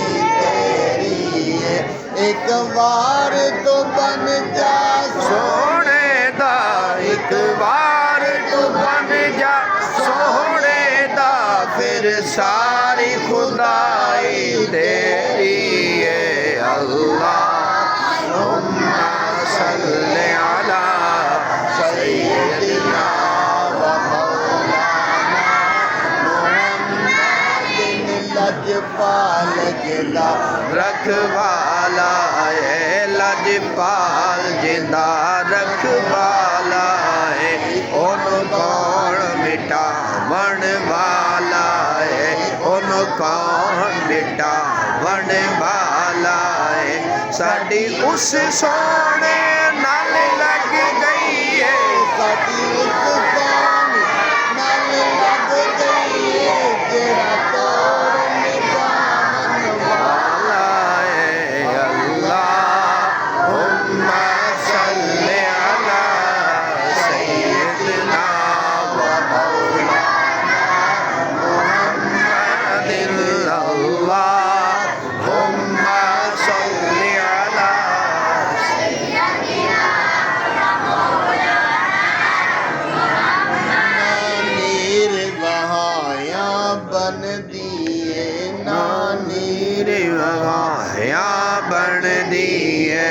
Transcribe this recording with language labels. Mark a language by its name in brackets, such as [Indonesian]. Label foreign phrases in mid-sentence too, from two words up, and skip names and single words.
[Punjabi] تیری ہے۔ ایک بار تو بن جا سوہنے دا، ایک بار تو بن جا سوہنے دا، پھر ساری خدائی تیری ہے [Arabic] اللهم صل على سيدنا ومولانا محمد [Punjabi] لجپال زندہ رکھوالا ہے، لجپال زندہ رکھوالا ہے، اونوں کون مٹاون والا ہے، اونوں کون مٹاون والا ہے. ساڈی اس سوہنے نال لگ گئی ہے, ساڈی اس سوہنے نال لگ گئی ہے، جیڑا توڑ مٹاون والا ہے [Arabic] اللهم صل على سيدنا ومولانا محمد اللهم صل على [Punjabi] نیر بہایا بن دیے نا نیر وگایا بن دیے,